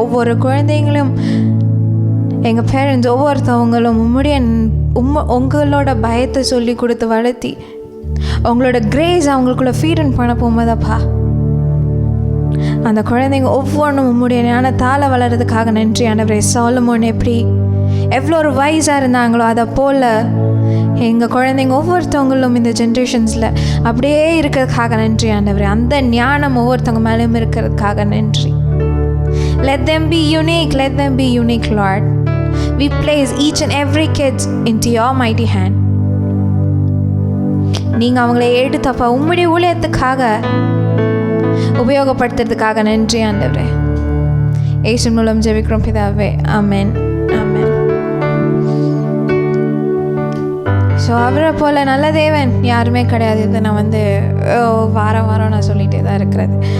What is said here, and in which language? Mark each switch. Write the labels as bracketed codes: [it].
[ta] ஒவ்வொரு குழந்தைங்களும் எங்கள் பேரண்ட்ஸ் ஒவ்வொருத்தவங்களும் உங்களோட பயத்தை சொல்லி கொடுத்து வளர்த்தி உங்களோட கிரேஸ் அவங்களுக்குள்ள ஃபீட் பண்ண போகும்போதப்பா அந்த குழந்தைங்க ஒவ்வொன்றும் உம்முடைய ஞானத்தால் வளர்கிறதுக்காக நன்றி ஆண்டவரே. சாலமோன் எவ்வளோ ஒரு வயசாக இருந்தாங்களோ அதை போல் எங்கள் குழந்தைங்க ஒவ்வொருத்தவங்களும் இந்த ஜென்ரேஷன்ஸில் அப்படியே இருக்கிறதுக்காக நன்றி ஆண்டவரே. அந்த ஞானம் ஒவ்வொருத்தவங்க மேலேயும் இருக்கிறதுக்காக நன்றி. [en] Let them be unique, let them be unique, Lord. We place each and every kid into your mighty hand. [ta] நீங்கள் அவங்கள எடுத்தப்பா உம்முடைய ஊழியத்துக்காக உபயோகப்படுத்துறதுக்காக நன்றி ஆண்டவரே. இயேசு மூலம் ஜெபிக்கிறோம் பிதாவே, ஆமென், ஆமென். ஸோ அவரை போல் நல்ல தேவன் யாருமே கிடையாது. இதை நான் வாரம் நான் சொல்லிகிட்டே தான் இருக்கிறது.